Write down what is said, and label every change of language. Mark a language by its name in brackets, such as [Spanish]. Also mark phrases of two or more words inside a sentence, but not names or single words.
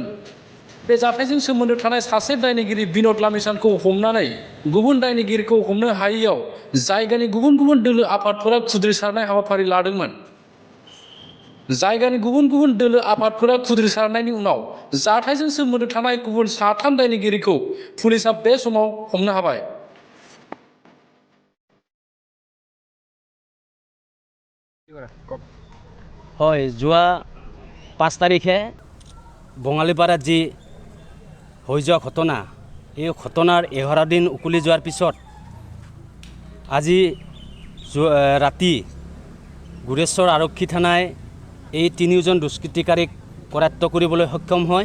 [Bodo] बे जाथायजों सोमोन्दो थानाय सासे दायनिगिरि बिन'द लामिछानखौ हमनानै गुबुन दायनिगिरिखौ हमनो हायैयाव जायगानि गुबुन गुबुन दोलो आफादफोरा खुद्रिसारनाय हाबाफारि लादोंमोन। जायगानि गुबुन गुबुन दोलो आफादफोरा खुद्रिसारनायनि उनाव जाथायजों सोमोन्दो थानाय गुबुन साथाम दायनिगिरिखौ पुलिसा बे समाव हमनो हाबाय। [Assamese] হয়, যোৱা 5 তাৰিখে বঙালীপাৰাত যি হৈ যোৱা ঘটনা, এই ঘটনাৰ 11 দিন উকলি যোৱাৰ পিছত আজি ৰাতি গুৰেশ্বৰ আৰক্ষী থানাই এই 3জন দুষ্কৃতিকাৰীক কৰায়ত্ব কৰিবলৈ সক্ষম হয়।